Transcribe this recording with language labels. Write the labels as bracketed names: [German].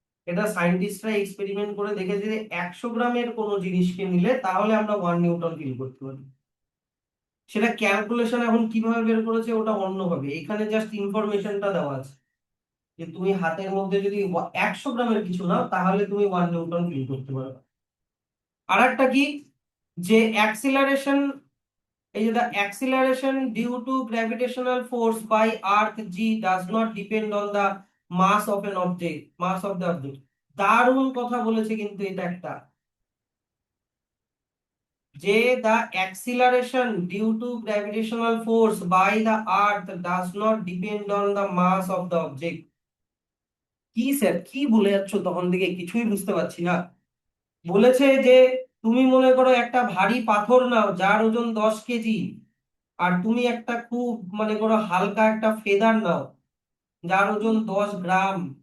[Bangla] এটা সায়েন্টিস্টরা এক্সপেরিমেন্ট করে দেখেছে যে 100 গ্রামের কোনো জিনিসকে নিলে তাহলে আমরা 1 নিউটন ফিল করতে পারি। সেটা ক্যালকুলেশন এখন কিভাবে বের করেছে ওটা অন্যভাবে, এখানে জাস্ট ইনফরমেশনটা দেওয়া আছে যে তুমি হাতের মধ্যে যদি 100 গ্রামের কিছু নাও তাহলে তুমি 1 নিউটন ফিল করতে পারবে। আর একটা কি, যে অ্যাক্সিলারেশন, এই যে [English] the acceleration due to gravitational force by earth g does not depend on the mass of the object। [Bangla] দারুণ কথা বলেছে কিন্তু এটা একটা, যে [English] the acceleration due to gravitational force by the earth does not depend on the mass of the object। [Bangla] কি sir কি বলে যাচ্ছ, তখন থেকে কিছুই বুঝতে পারছি না। বলেছে যে তুমি মনে করো একটা ভারী পাথর নাও যার ওজন 10 কেজি, আর তুমি একটা খুব মনে করো হালকা একটা ফেদার নাও যার ওজন 10 গ্রাম।